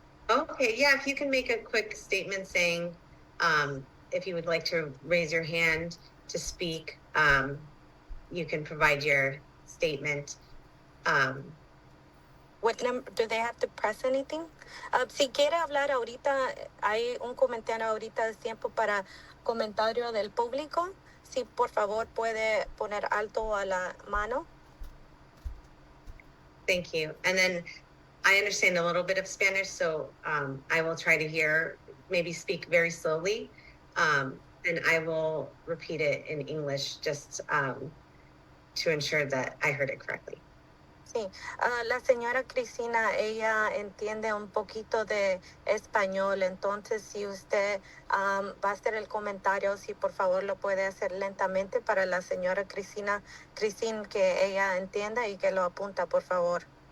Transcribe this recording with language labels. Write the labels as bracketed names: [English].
[English] Okay, yeah, if you can make a quick statement saying if you would like to raise your hand to speak, you can provide your statement. What number, do they have to press anything? [Spanish] Si quiere hablar ahorita, hay un comentario ahorita de tiempo para comentario del público. Si por favor puede poner alto a la mano. [English] Thank you. And then I understand a little bit of Spanish, so I will try to maybe speak very slowly, and I will repeat it in English just to ensure that I heard it correctly. [Spanish] Sí, la señora Cristina, ella entiende un poquito de español, entonces si usted va a hacer el comentario, si por favor lo puede hacer lentamente para la señora Cristina, que ella entienda y que lo apunta, por favor.